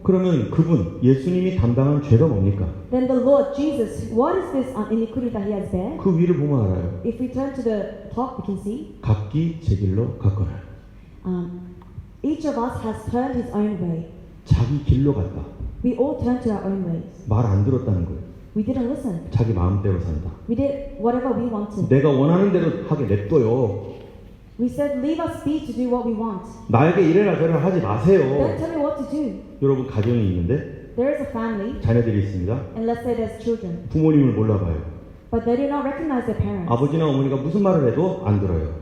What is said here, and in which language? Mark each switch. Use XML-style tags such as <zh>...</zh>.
<ko>그러면 그분 예수님이 담당한 죄가 뭡니까?</ko> <en>Then the Lord Jesus, what is this iniquity that he has bear?</en> <ko>그 위를 보면 알아요.</ko> <en>If we turn to the top, we can see</en> <ko>각기 제 길로 갔거늘.</ko> <en>each of us has turned his own way.</en> <ko>자기 길로 갔다.</ko> <en>We all turned to our own ways.</en> <ko>말 안 들었다는 거예요.</ko> <en>We didn't listen.</en> <ko>자기 마음대로 산다.</ko> <en>We did whatever we wanted.</en> <ko>내가 원하는 대로 하게 냅둬요.</ko> <en>We said, leave us be to do what we want.</en> <ko>나에게 이래라 저래라 하지</ko> <en>Don't</en> <ko>마세요.</ko> <en>tell me what to do.</en> <ko>여러분 가정이 있는데</ko> <en>There is a family,</en> <ko>자녀들이 있습니다.</ko> <en>and let's say there's children,</en> <ko>부모님을 몰라봐요.</ko> <en>but they do not recognize their parents.</en> <ko>아버지나 어머니가 무슨 말을 해도 안 들어요.</ko>